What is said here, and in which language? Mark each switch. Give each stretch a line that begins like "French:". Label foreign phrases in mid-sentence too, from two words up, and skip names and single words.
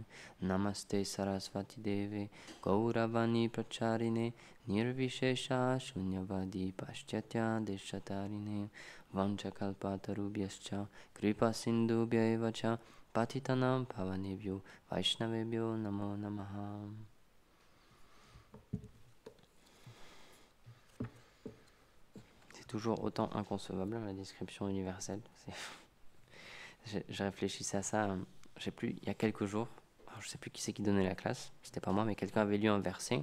Sanskrit: नमस्ते सरस्वती देवे गौरवाणी प्रचारिणे निर्विशेष शून्यवादि पाश्चात्य देशतारिणे. वाञ्छाकल्पतरुभ्यश्च कृपा सिन्धुभ्य एवच पतितानां पावनेभ्यो वैष्णवेभ्यो नमो नमः.
French: C'est toujours autant inconcevable la description universelle. Je réfléchissais à ça, je sais plus, il y a quelques jours. Alors, je sais plus qui c'est qui donnait la classe, c'était pas moi, mais quelqu'un avait lu un verset.